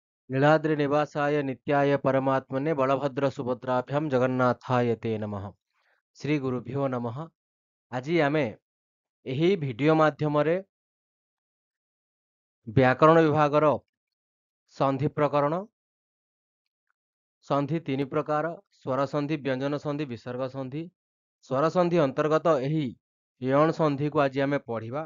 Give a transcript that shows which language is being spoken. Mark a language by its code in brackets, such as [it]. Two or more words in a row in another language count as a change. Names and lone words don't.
[sa] नीलाद्रि निवासाय नित्याय परमात्मने बलभद्र सुभद्राभ्याम जगन्नाथाय ते नमः। श्री गुरुभ्यो नमः। [or] ଆଜି ଆମେ ଏହି ଭିଡିଓ ମାଧ୍ୟମରେ ବ୍ୟାକରଣ ବିଭାଗର ସନ୍ଧି ପ୍ରକରଣ, ସନ୍ଧି ତିନି ପ୍ରକାର, ସ୍ୱର ସନ୍ଧି, ବ୍ୟଞ୍ଜନ ସନ୍ଧି, ବିସର୍ଗ ସନ୍ଧି, ସ୍ୱର ସନ୍ଧି ଅନ୍ତର୍ଗତ ଏହି ୟଣ ସନ୍ଧିକୁ ଆଜି ଆମେ ପଢିବା।